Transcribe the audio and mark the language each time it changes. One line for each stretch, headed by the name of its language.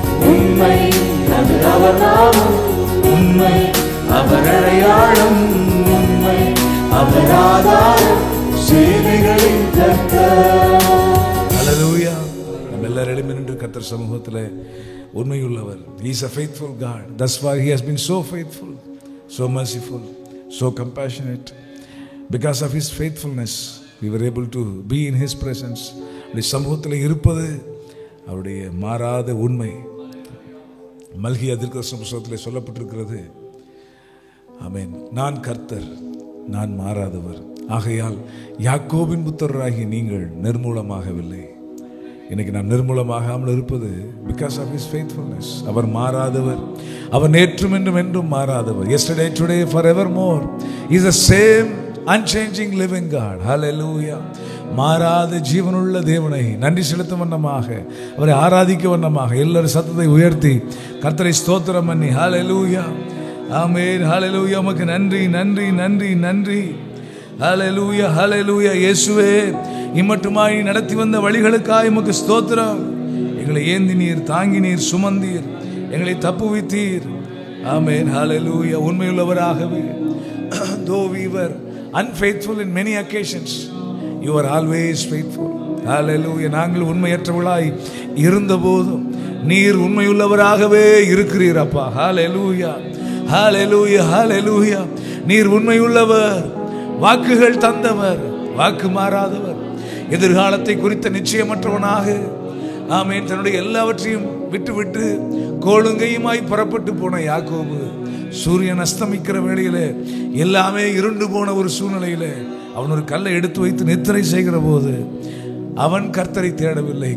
Tamil: உண்மை அது அவர் நாமம், உண்மை அவர் அடையாளம், உண்மை அவர் ஆதாரம் சேனைகளின் கர்த்தர். ஹல்லேலூயா. நம்ம எல்லாரும் நின்று கர்த்தர் சமூகத்திலே உண்மையுள்ளவர்.
English: He is a faithful God. That's why he has been so faithful, so merciful, so compassionate. Because of his faithfulness we were able to be in his presence.
Tamil: அவருடைய சமூகத்தில் இருப்பது அவருடைய மாறாத உண்மை. மல்கியா தீர்க்கதரிசன புத்தகத்திலே சொல்லப்பட்டிருக்கிறது. ஆமென். நான் கர்த்தர், நான் மாறாதவர். ஆகையால் யாக்கோபின் புத்திரராகிய நீங்கள் நிர்மூலமாகவில்லை. இன்னைக்கு நான் நிர்மூலமாகாமல் இருப்பது
English: Because of his faithfulness.
Tamil: அவர் மாறாதவர், அவர் நேற்றும் என்றும் என்றும் மாறாதவர்.
English: yesterday today forevermore he is the same unchanging living God. hallelujah.
Tamil: மாறாத ஜீவனுள்ள தேவனை நன்றி செலுத்தும் வண்ணமாக, அவரை ஆராதிக்க வண்ணமாக எல்லாரும் சத்தத்தை உயர்த்தி கர்த்தரை ஸ்தோத்திரம் பண்ணி hallelujah, ஆமென், hallelujah. உமக்கு நன்றி நன்றி நன்றி நன்றி. ஹல்லேலூயா ஹல்லேலூயா. இயேசுவே, இம்மட்டுமாய் நடத்தி வந்த வழிகளுக்காய் உமக்கு ஸ்தோத்திரம். எங்களை ஏந்தினீர், தாங்கினீர், சுமந்தீர், எங்களை தப்புவித்தீர். ஆமென், ஹல்லேலூயா. உண்மையுள்ளவராகவே,
English: though we were unfaithful in many occasions, you are always faithful.
Tamil: ஹல்லேலூயா. நாங்கள் உண்மையற்றவர்களாய் இருந்தபோதும் நீர் உண்மையுள்ளவராகவே இருக்கிறீர் அப்பா. ஹல்லேலூயா ஹல்லேலூயா ஹல்லேலூயா. நீர் உண்மையுள்ளவர், வாக்குகள் தந்தவர், வாக்கு மாறாதவர், எதிர்காலத்தை குறித்த நிச்சயமற்றவனாக ஆமென் தன்னுடைய எல்லாவற்றையும் விட்டுவிட்டு கோளுங்கையுமாய் புறப்பட்டு போன யாக்கோபு சூரியன் அஸ்தமிக்கிற வேளையிலே எல்லாமே இருண்டு போன ஒரு சூழ்நிலையிலே அவன் ஒரு கல்லை எடுத்து வைத்து நித்திரை செய்கிற போது அவன் கர்த்தரை தேடவில்லை.